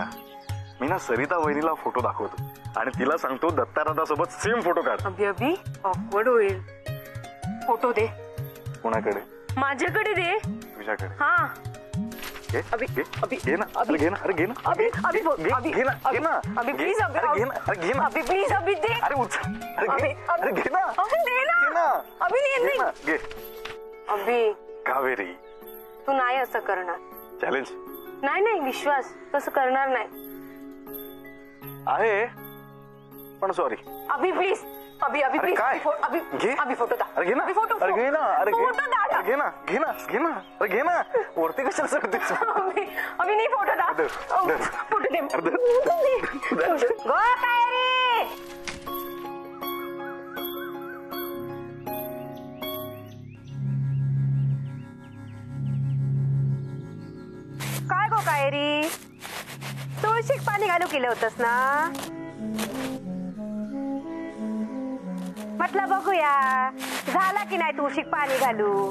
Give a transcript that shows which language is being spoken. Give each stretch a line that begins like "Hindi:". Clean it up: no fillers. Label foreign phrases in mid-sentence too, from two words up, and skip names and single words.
Marathi: मी ना सरिता वहिनीला फोटो दाखवतो आणि तिला सांगतो दत्ताराधा सोबत सेम फोटो काढ. अभी अभी ऑकवर्ड होईल. फोटो दे. कोणाकडे? माझ्याकडे दे. तुझ्याकडे? हा अभी घे ना. अरे घे ना. अरे घे ना. अभी अभी घे ना. घे ना. अभी प्लीज. अभी घे ना. अरे घे ना. अभी प्लीज. अभी दे. अरे उचल. अरे घे ना. अभी दे ना. घे ना. अभी दे ना. घे. अभी कावेरी, तू नाही असं करणार. चॅलेंज? नाही नाही, विश्वास. तसं करणार नाही. आहे पण सॉरी. अभी प्लीज. अभी अभी प्लीज. अभी घे. अभी फोटो दा. अरे घे ना. अभी फोटो. अरे घे ना. अरे फोटो दा. घे ना. घे ना. घे ना. अरे घे ना. वरती कशाला सरतेस? अभी नहीं फोटो दा. फोटो दे. गो कायरी. काय गो कायरी, तुळशीक पाणी घालू केलं होतस ना? म्हटलं बघूया झाला की नाही तुळशीक पाणी घालू.